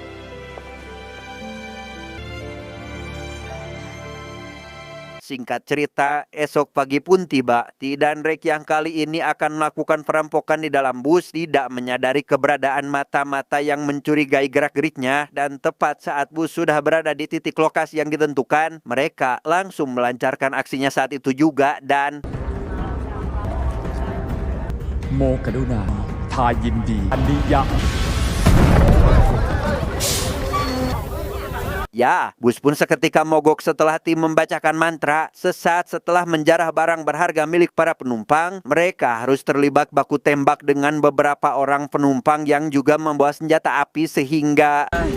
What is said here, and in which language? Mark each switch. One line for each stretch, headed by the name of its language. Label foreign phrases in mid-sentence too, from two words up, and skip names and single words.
Indonesian: Singkat cerita, esok pagi pun tiba. Ti dan Rek yang kali ini akan melakukan perampokan di dalam bus tidak menyadari keberadaan mata-mata yang mencurigai gerak-geriknya, dan tepat saat bus sudah berada di titik lokasi yang ditentukan, mereka langsung melancarkan aksinya saat itu juga dan
Thai: โมกรุณาทายินดีอันนิยะ
Indonesian: Ya, bus pun seketika mogok setelah Ti membacakan mantra. Sesaat setelah menjarah barang berharga milik para penumpang, mereka harus terlibat baku tembak dengan beberapa orang penumpang yang juga membawa senjata api sehingga